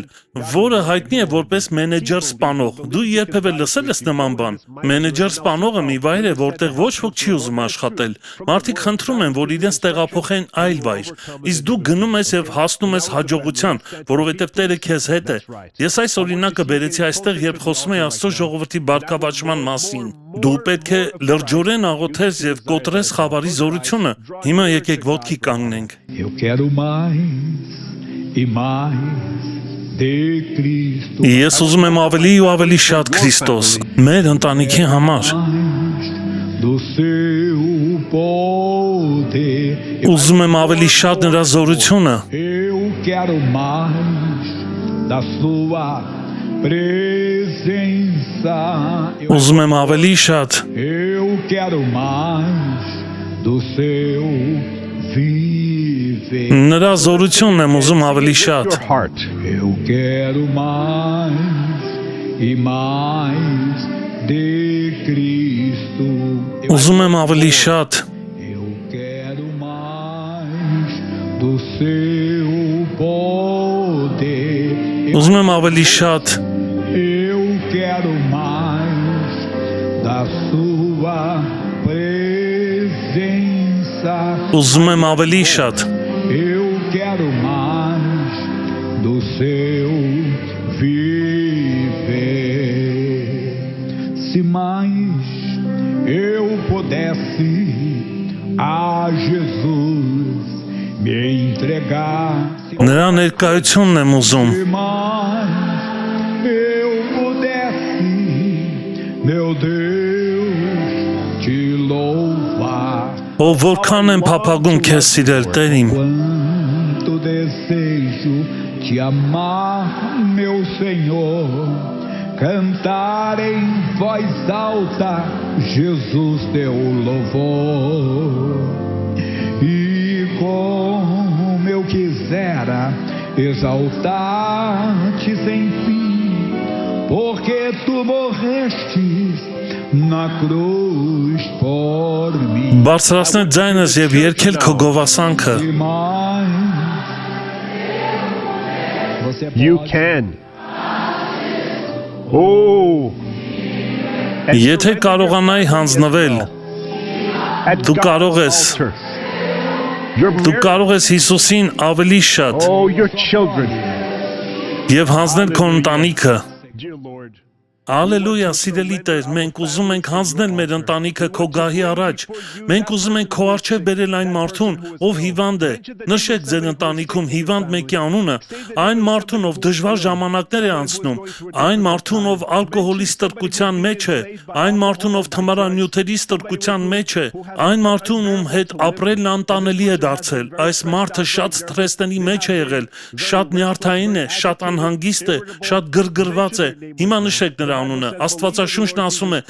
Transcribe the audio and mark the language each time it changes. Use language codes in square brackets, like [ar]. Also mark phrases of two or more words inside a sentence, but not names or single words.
[hy] որը հայտնի է որպես մենեջեր սպանող։ Դու երբևէ լսել ես նման բան։ Մենեջեր սպանողը մի վայր է, որտեղ ոչ ոք չի ուզում աշխատել։ Մարդիկ խնդրում են, որ իրենց տեղափոխեն այլ վայր, իսկ դու գնում ես եւ հասնում ես հաջողության, որովհետև Տերը քեզ հետ է։ Ես այս օրինակը բերեցի այստեղ, երբ խոսում եի Աստծո ժողովրդի բարգավաճման մասին։ Դու պետք է լրջորեն աղոթես եւ կոտրես խավարի զորությունը։ Հիմա եկեք ոտքի կանգնենք։ [pt] Eu quero mais e mais de Cristo. [hy] Ես ուզում եմ ավելի ու ավելի շատ Քրիստոս մեր ընտանիքի համար։ [pt] Do seu poder. [hy] Ուզում եմ ավելի շատ նրա զորությունը։ [pt] Eu quero mais da sua presença. [hy] Ուզում եմ ավելի շատ [pt] Eu quero mais do seu viver. [hy] նրա զորությունն եմ ուզում ավելի շատ։ [pt] Eu quero mais e mais de Cristo. [hy] Ուզում եմ ավելի շատ [pt] Eu quero mais do seu poder. [hy] Ուզում եմ ավելի շատ [pt] Eu quero mais da sua presença. [hy] Ուզում եմ ավելի շատ [pt] Eu quero mais do seu viver. Se mais eu pudesse a Jesus me entregar. [hy] նրա ներկայությունն եմ ուզում [pt] Se mais eu pudesse, meu Deus, te louvar. [hy] ով որքան եմ փափագում քեզ սիրել Տեր իմ [pt] Quanto desejo te amar, meu Senhor, cantar em voz alta, Jesus teu louvor. E como eu quisera exaltar-te sem fim, porque tu morrestes na cruz por mim. [hy] բարձրացնել ձայնս եւ երգել քո գովասանքը [pt] E mais, você [en] You [pt] pode [en] can. Oh. [hy] եթե կարողանայի հանձնվել [en] At [hy] դու կարող [en] God's [hy] ես [en] altar. Your [hy] դու կարող ես Հիսուսին ավելի շատ [en] Oh, your children. [hy] եւ հանձնել քո ընտանիքը [en] Dear Lord. [hy] Ալելույա, սիրելի Տեր, մենք ուզում ենք հանձնել մեր ընտանիքը քո գահի առաջ։ Մենք ուզում ենք քո առջև բերել այն մարդուն, ով հիվանդ է։ Նշեք ձեր ընտանիքում հիվանդ մեկի անունը, այն մարդուն, ով դժվար ժամանակներ է անցնում, այն մարդուն, ով ալկոհոլի ստրկության մեջ է, այն մարդուն, ով թմրանյութերի ստրկության մեջ է, այն մարդուն, ում հետ ապրելն անտանելի է դարձել։ Այս մարդը շատ սթրեսների մեջ է եղել, շատ նյարդային է, շատ անհանգիստ է, շատ գրգռված է։ Հիմա նշեք նրա անունը։ Աստվածաշունչն ասում է.